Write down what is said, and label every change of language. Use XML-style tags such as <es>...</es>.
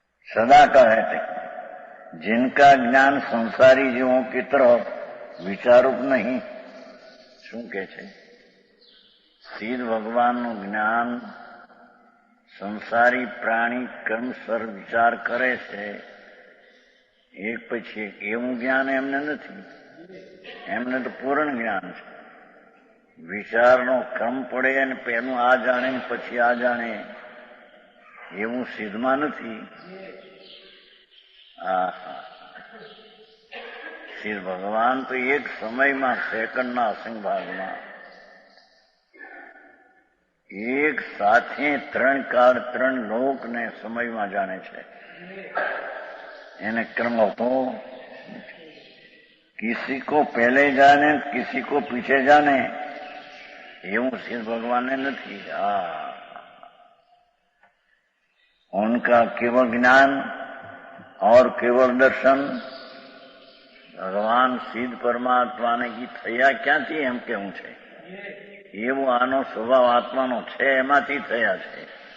<hi>सदा कहते जिनका ज्ञान संसारी जीवों की तरफ विचारूप नहीं.</hi> <gu>શું કે છે? સિદ્ધ ભગવાનનું જ્ઞાન સંસારી પ્રાણી કર્મસર વિચાર કરે છે એક પછી એક એવું જ્ઞાન એમને નથી. એમને તો પૂર્ણ જ્ઞાન છે. વિચારનો ક્રમ પડે અને પેલું આ જાણે પછી આ જાણે એવું સિદ્ધમાં નથી. સિદ્ધ ભગવાન તો એક સમયમાં સેકન્ડના અસંગ ભાગમાં એક સાથે ત્રણ કાળ ત્રણ લોકને સમયમાં જાણે છે. એને ક્રમ હોતો</gu> <hi>किसी को पहले जाने किसी को पीछे जाने</hi> <gu>એવું સિદ્ધ ભગવાનને નથી.</gu> <hi>उनका केवल ज्ञान और केवल दर्शन</hi> <gu>ભગવાન સિદ્ધ પરમાત્માને થયા ક્યાંથી એમ કેવું છે? એવો આનો સ્વભાવ આત્માનો છે એમાંથી થયા છે.</gu>